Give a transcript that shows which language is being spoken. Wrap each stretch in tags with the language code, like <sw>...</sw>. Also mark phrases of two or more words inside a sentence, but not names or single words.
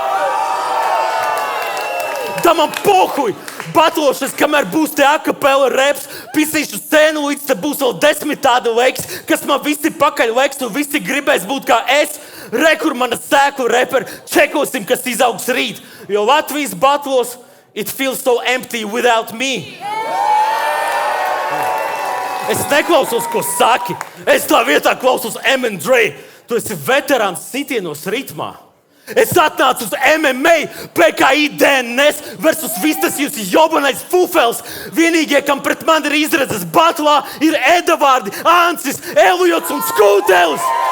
<lv>Tā man pohuj! Batlošas, kamēr būs te akapela reps, pisīšu scēnu, līdz te būs vēl 10 tādu leiks, kas man visi pakaļ leiks un visi gribēs būt kā es. Rekur mana sēklu reperi, čekosim, kas izaugs rīt. Jo Latvijas batlos,</lv> <en>it feels so empty without me.</en> <lv>Es neklausos, ko saki. Es tā vietā klausos M&Dre. Tu esi veterāns sitienos ritmā. Es atnācu uz MMA, PKI DNS versus vistas jūs</lv> <ru>ёбаный фуфел.</ru> <lv>Vienīgie, kam pret mani ir izredzes batlā, ir Edavārdi, Ancis, Eliots un Skūtelis.</lv>